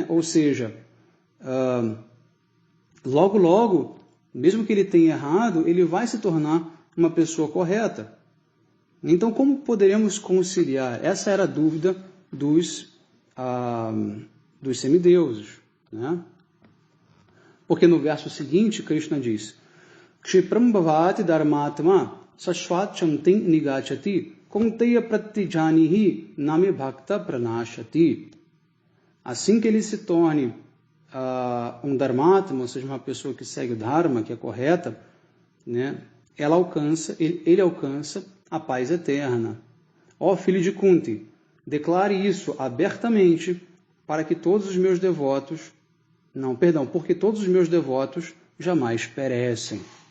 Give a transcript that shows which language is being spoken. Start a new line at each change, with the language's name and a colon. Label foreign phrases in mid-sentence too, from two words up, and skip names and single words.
Portuguese: Ou seja, logo, mesmo que ele tenha errado, ele vai se tornar uma pessoa correta. Então, como poderemos conciliar? Essa era a dúvida dos semideuses, né? Porque no verso seguinte, Krishna diz:
Sanskrit: Kshipram bhavati dharmatma sashvachantim nigachati konteya pratijanihi name bhakta pranashati.
Portuguese: Assim que ele se torne um dharmatma, ou seja, uma pessoa que segue o dharma, que é correta, né? Ele alcança a paz eterna. Ó filho de Kunti, declare isso abertamente para que todos os meus devotos, porque todos os meus devotos jamais perecem.